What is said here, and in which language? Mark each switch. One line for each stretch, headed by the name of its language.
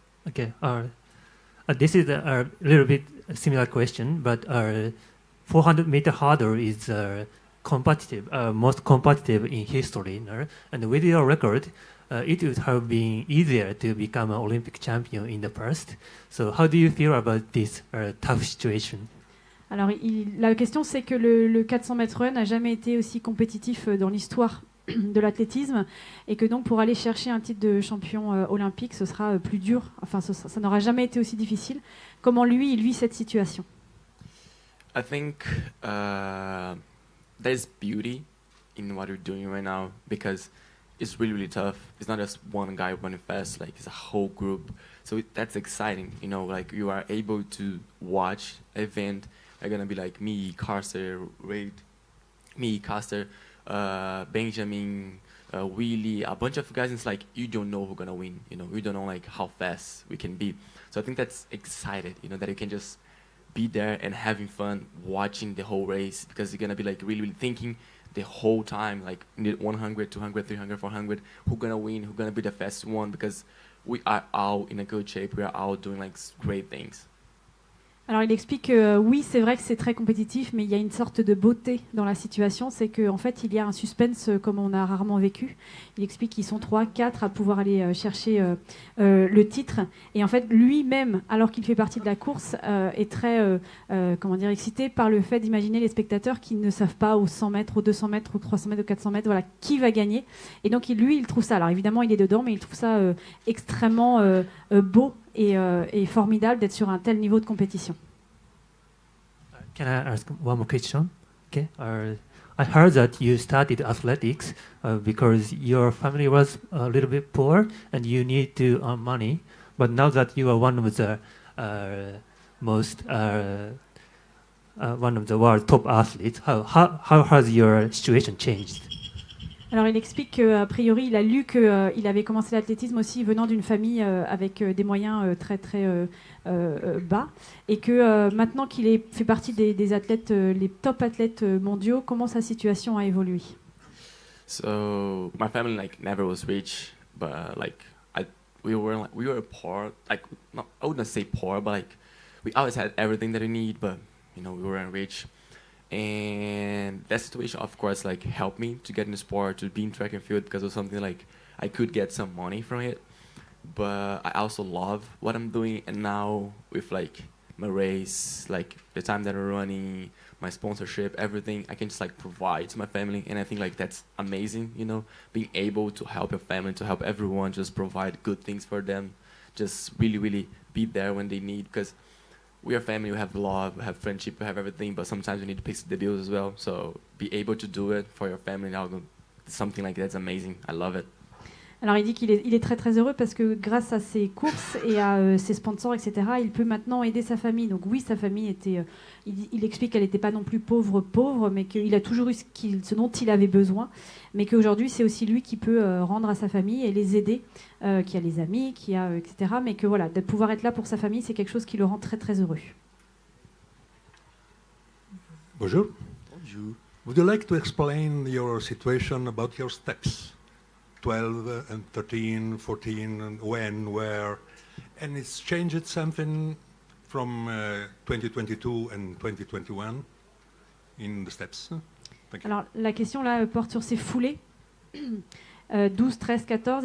English: Okay, this is a little bit similar question, but 400-meter hurdle is competitive, most competitive in history, no? And with your record, it would have been easier to become an Olympic champion in the past. So how do you feel about this tough situation?
French: Alors, la question, c'est que le 400 mètres run n'a jamais été aussi compétitif dans l'histoire de l'athlétisme et que donc pour aller chercher un titre de champion olympique, ce sera plus dur. Enfin, ça n'aura jamais été aussi difficile. Comment lui, il vit cette situation?
English: I think there's beauty in what you're doing right now because it's really, really tough. It's not just one guy running fast, like it's a whole group. So that's exciting, you know, like you are able to watch an event. They're gonna be like me, Carter, Benjamin, Willie, a bunch of guys. And it's like you don't know who's gonna win. You know, you don't know like how fast we can be. So I think that's excited. You know, that you can just be there and having fun watching the whole race because you're gonna be like really, really thinking the whole time like 100, 200, 300, 400. Who's gonna win? Who's gonna be the fastest one? Because we are all in a good shape. We are all doing like great things.
French: Alors il explique que oui, c'est vrai que c'est très compétitif, mais il y a une sorte de beauté dans la situation, c'est qu'en fait il y a un suspense comme on a rarement vécu. Il explique qu'ils sont 3, 4 à pouvoir aller chercher le titre, et en fait lui-même, alors qu'il fait partie de la course, est très excité par le fait d'imaginer les spectateurs qui ne savent pas aux 100 mètres, aux 200 mètres, aux 300 mètres, aux 400 mètres, voilà, qui va gagner. Et donc lui, il trouve ça, alors évidemment il est dedans, mais il trouve ça extrêmement beau et formidable d'être sur un tel niveau de compétition.
English: Can I ask one more question? Okay. I heard that you started athletics because your family was a little bit poor and you need to earn money. But now that you are one of the world top athletes, how has your situation changed?
French: Alors il explique qu'a priori il a lu qu'il avait commencé l'athlétisme aussi venant d'une famille avec des moyens très très bas et que maintenant qu'il fait partie des athlètes, les top athlètes mondiaux, comment sa situation a évolué?
English: So my family like never was rich, but like we were poor. Like I wouldn't say poor, but like we always had everything that we need, but you know we weren't rich. And that situation, of course, like helped me to get in the sport, to be in track and field, because it was something like I could get some money from it. But I also love what I'm doing, and now with like my race, like the time that I'm running, my sponsorship, everything, I can just like provide to my family, and I think like that's amazing, you know, being able to help your family, to help everyone, just provide good things for them, just really, really be there when they need, because we are family, we have love, we have friendship, we have everything, but sometimes we need to pay the bills as well. So be able to do it for your family, something like that's amazing. I love it.
French: Alors il dit qu'il est très très heureux parce que grâce à ses courses et à ses sponsors, etc., il peut maintenant aider sa famille. Donc oui, sa famille était, il explique qu'elle n'était pas non plus pauvre, mais qu'il a toujours eu ce dont il avait besoin, mais qu'aujourd'hui c'est aussi lui qui peut rendre à sa famille et les aider, qui a les amis, etc., mais que voilà, de pouvoir être là pour sa famille, c'est quelque chose qui le rend très très heureux. Bonjour. Bonjour.
English: Would you like to explain your situation about your steps? 12 and 13, 14, and when, where, and it's changed something from 2022 and 2021 in the steps. Thank you.
French: Alors la question là porte sur ses foulées. 12, 13, 14.